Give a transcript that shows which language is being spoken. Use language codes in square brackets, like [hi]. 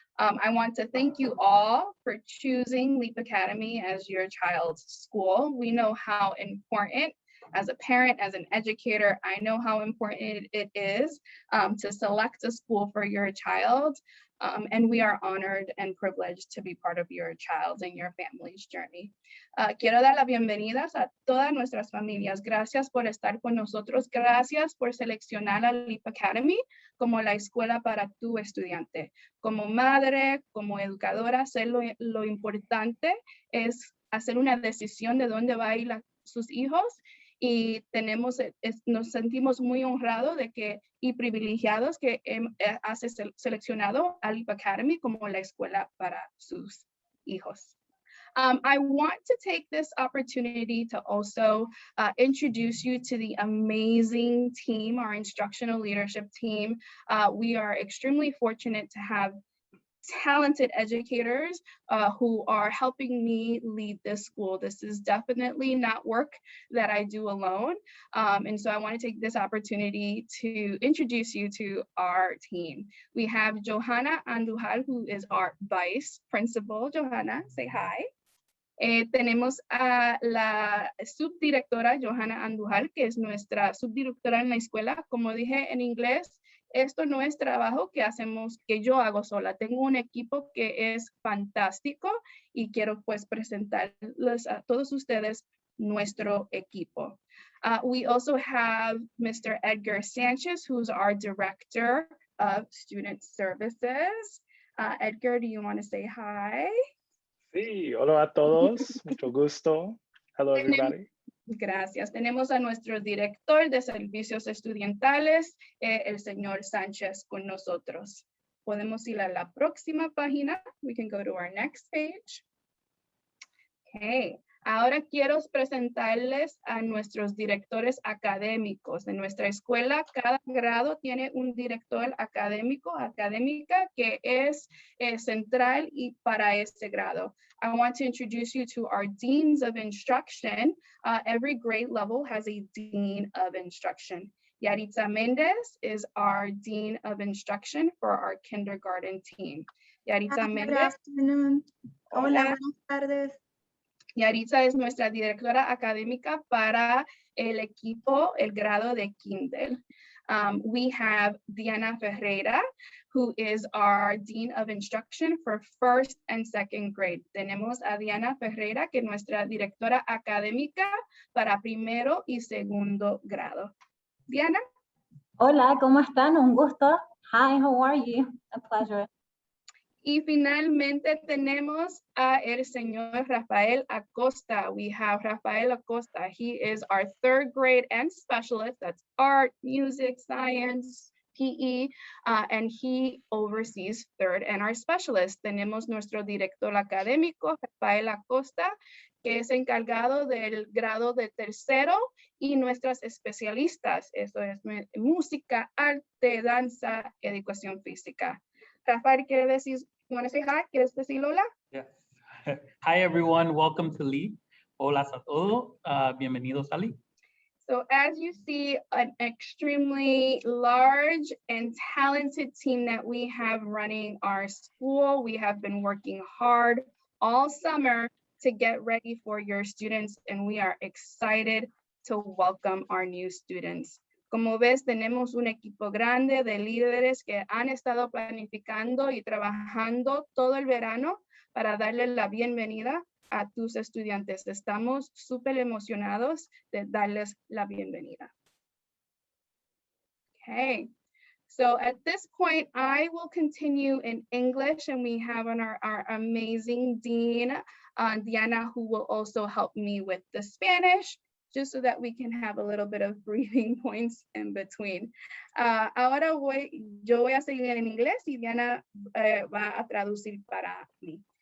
[en] I want to thank you all for choosing LEEP Academy as your child's school. We know how important, as a parent, as an educator, I know how important it is to select a school for your child. And we are honored and privileged to be part of your child's and your family's journey. [es] Quiero dar las bienvenidas a todas nuestras familias. Gracias por estar con nosotros. Gracias por seleccionar a LEEP Academy como la escuela para tu estudiante. Como madre, como educadora, sé lo importante es hacer una decisión de dónde va a ir sus hijos. Y nos sentimos muy honrados y privilegiados que has seleccionado a LEEP Academy como la escuela para sus hijos. [en] I want to take this opportunity to also introduce you to the amazing team, our instructional leadership team. We are extremely fortunate to have talented educators who are helping me lead this school. This is definitely not work that I do alone. And so I want to take this opportunity to introduce you to our team. We have Johanna Andujal, who is our vice principal. Johanna, say hi. [es] Tenemos a la subdirectora Johanna Andujal, que es nuestra subdirectora en la escuela. Como dije en inglés, esto no es trabajo que yo hago sola. Tengo un equipo que es fantástico y quiero pues presentarles a todos ustedes nuestro equipo. [en] We also have Mr. Edgar Sanchez, who's our director of student services. Edgar, do you want to say hi? [es] Sí, hola a todos, mucho gusto. [en] Hello, everybody. [es] Gracias. Tenemos a nuestro director de servicios estudiantiles, el señor Sánchez, con nosotros. Podemos ir a la próxima página. [en] We can go to our next page. Okay. [es] Ahora quiero presentarles a nuestros directores académicos de nuestra escuela. Cada grado tiene un director académico, académica, que es central y para este grado. [en] I want to introduce you to our deans of instruction. Every grade level has a dean of instruction. Yaritza Mendez is our dean of instruction for our kindergarten team. Yaritza Mendez. Good afternoon. [es] Hola, buenas tardes. Yaritza es nuestra directora académica para el equipo, el grado de Kindle. [en] We have Diana Ferreira, who is our Dean of Instruction for first and second grade. [es] Tenemos a Diana Ferreira, que es nuestra directora académica para primero y segundo grado. Diana? Hola, ¿cómo están? Un gusto. [en] Hi, how are you? A pleasure. [es] Y finalmente tenemos a el señor Rafael Acosta. [en] We have Rafael Acosta. He is our 3rd grade and specialist. That's art, music, science, PE, and he oversees 3rd and our specialist. [es] Tenemos nuestro director académico, Rafael Acosta, que es encargado del grado de 3º, y nuestras especialistas, eso es música, arte, danza, educación física. [en] Rafael, [es] ¿quiere decir, [en] you want to say hi? [es] ¿Quieres decir hola? [en] Yes. Hi everyone, welcome to LEEP. [es] Hola a todos, bienvenidos a LEEP. [en] So as you see, an extremely large and talented team that we have running our school. We have been working hard all summer to get ready for your students, and we are excited to welcome our new students. [es] Como ves, tenemos un equipo grande de líderes que han estado planificando y trabajando todo el verano para darle la bienvenida a tus estudiantes. Estamos súper emocionados de darles la bienvenida. [en] Okay, so at this point, I will continue in English, and we have our amazing Dean, Diana, who will also help me with the Spanish, just so that we can have a little bit of breathing points in between. [es] Ahora yo voy a seguir en inglés y Diana va a traducir para mí.